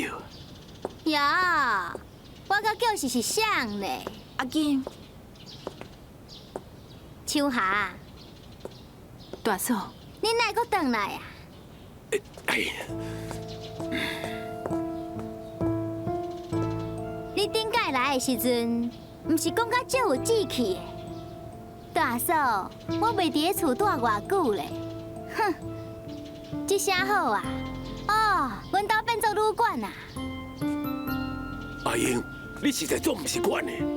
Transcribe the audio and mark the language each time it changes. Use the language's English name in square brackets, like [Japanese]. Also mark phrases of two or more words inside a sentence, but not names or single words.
[Min Nan Chinese] 呀，我甲叫是像呢。阿金，秋霞，大嫂，你哪个回来啊？哎呀，你顶届来的时阵，毋是讲甲足有志气的。大嫂，我未伫咧厝住偌久咧。哼，这啥好啊？哦，阮兜变做旅馆啊！阿英，你实在做唔习惯呢。